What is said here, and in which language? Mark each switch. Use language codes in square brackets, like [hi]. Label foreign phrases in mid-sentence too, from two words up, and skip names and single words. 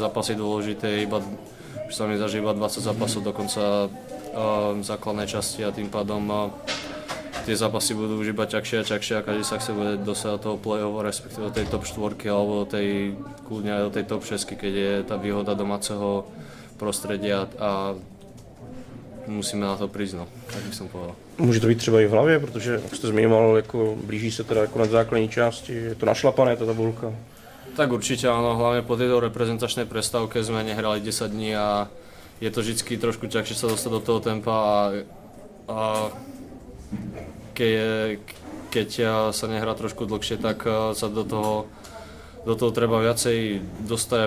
[sk] zápasy dôležité, už sa mi zažíva 20 zápasov do konca základnej časti a tým pádom tie zápasy budú už iba ťažšie a každý sa chce bude dosať do toho play-off, respektíve do tej top 4 alebo do tej, kľudne aj do tej top 6, keď je tá výhoda domáceho prostredia a musíme na to prísť, no, tak by som povedal. [cs] Může to být třeba i v hlavě, protože jak jste zmiňoval, jako blíží se teda konec základní části, je to našlapané tá tabulka? [sk] Tak určite áno, hlavne po tejto reprezentačnej prestávke sme nehrali 10 dní a je to vždycky trošku ťažšie sa dostať do toho tempa a keď sa nehrá trošku dlhšie, tak sa do toho treba viacej dostať a